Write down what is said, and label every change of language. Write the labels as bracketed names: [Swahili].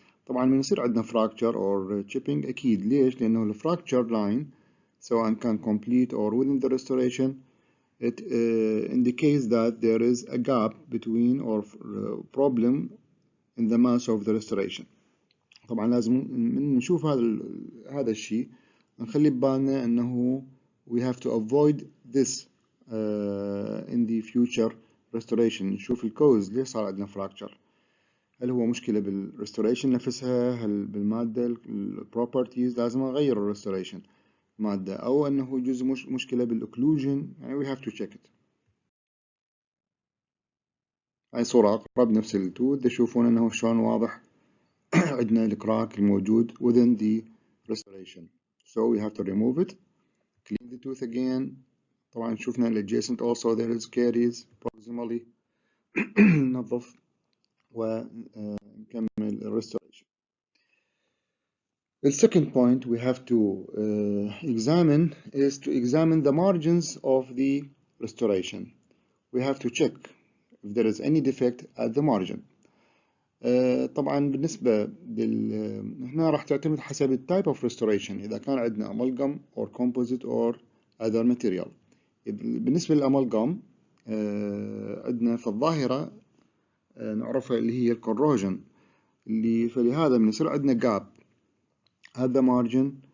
[Arabic] طبعا من يصير عندنا [English] fracture or chipping [Arabic] أكيد. ليش؟ لأنه الفراكتشر [English] line [Arabic] سواء كان [English] complete or within the restoration it indicates that there is a gap between or problem in the mass of the restoration. [Arabic] طبعا لازم من نشوف هذا الشيء نخلي ببالنا أنه [English] we have to avoid this in the future restoration. [Arabic] نشوف الكوز ليش صار عندنا fracture. هل هو مشكلة بالريستوريشن نفسها؟ هل بالمادة البروبرتيز لازم أغير الريستوريشن مادة، أو أنه جزء مشكلة بالأوكلوجن؟ يعني [English] we have to check it. [Arabic] هاي صورة أقرب نفس التوث، تشوفون أنه شلون واضح عندنا الكراك الموجود [English] within the restoration. So we have to remove it, clean the tooth again. [Arabic] طبعا شوفنا [English] adjacent also there is caries proximally. [Arabic] ننظف ونكمل restoration. [English] The second point we have to examine is to examine the margins of the restoration. We have to check if there is any defect at the margin. [Arabic] طبعا بالنسبة هنا راح تعتمد حسب type of restoration، إذا كان عندنا [English] amalgam or composite or other material. [Arabic] بالنسبة للأمالغام عندنا في الظاهرة نعرفها اللي هي الكوروجن، فلهذا بنصير عندنا [English] gap at the margin.